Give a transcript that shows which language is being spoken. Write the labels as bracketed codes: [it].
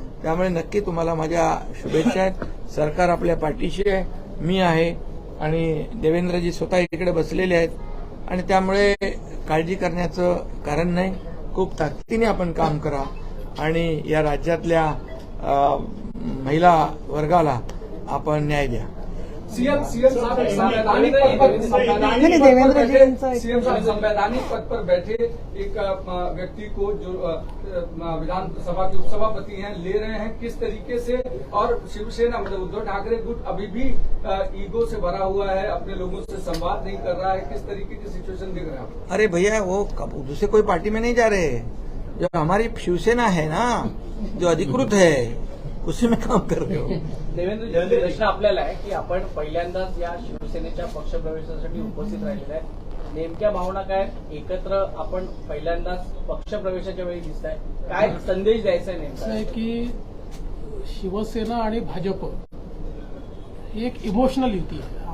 [mr] त्यामुळे नक्की तुम्हाला माझ्या शुभेच्छा आहेत। सरकार आपल्या पाठीशी आहे, मी आहे आणि देवेंद्रजी स्वतः इकडे बसलेले आहेत आणि त्यामुळे काळजी करण्याचं कारण नाही। खूप ताकदीने आपण काम करा आणि या राज्यातल्या महिला वर्गाला आपण न्याय द्या। [hi] सीएम साहब संवैधानिक पद पर सीएम साहब संवैधानिक पद पर बैठे एक व्यक्ति को जो विधानसभा के उपसभापति हैं ले रहे हैं किस तरीके से, और शिवसेना मतलब उद्धव ठाकरे गुट अभी भी ईगो से भरा हुआ है, अपने लोगों से संवाद नहीं कर रहा है, किस तरीके की सिचुएशन दिख रहा है? अरे भैया वो दूसरे कोई पार्टी में नहीं जा रहे, जो हमारी शिवसेना है ना, जो अधिकृत है उसी में काम कर रहे हो. [mr] देवेंद्र, प्रश्न आपल्याला आहे की आपण पहिल्यांदाच या शिवसेनेच्या पक्षप्रवेशासाठी उपस्थित राहिलेले आहेत. नेमक्या भावना काय, एकत्र आपण पहिल्यांदाच पक्षप्रवेशाच्या वेळी दिसत आहे, काय संदेश द्यायचा आहे नेमका? असं आहे की शिवसेना आणि भाजप ही एक इमोशनल युती आहे.